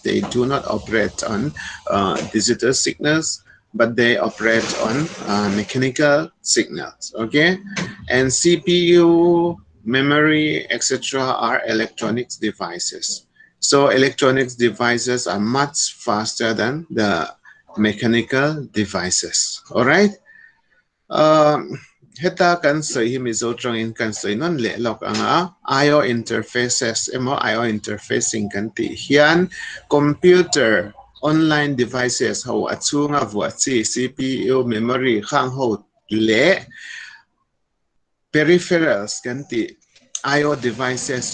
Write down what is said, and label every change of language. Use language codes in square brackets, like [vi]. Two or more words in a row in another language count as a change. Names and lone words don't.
[en] They do not operate on digital signals, but they operate on mechanical signals. Okay, and CPU, memory, etc. are electronics devices. So electronics devices are much faster than the mechanical devices. All right. [lus] Heta kan soi hi mizo in kan soi non le lok anga [en] I/O interfaces [lus] emo [en] I/O interfacing [lus] kan ti hian [en] computer online devices [lus] ho achunga vuachi [en] CPU memory [lus] khang ho le peripherals kan ti [en] I/O devices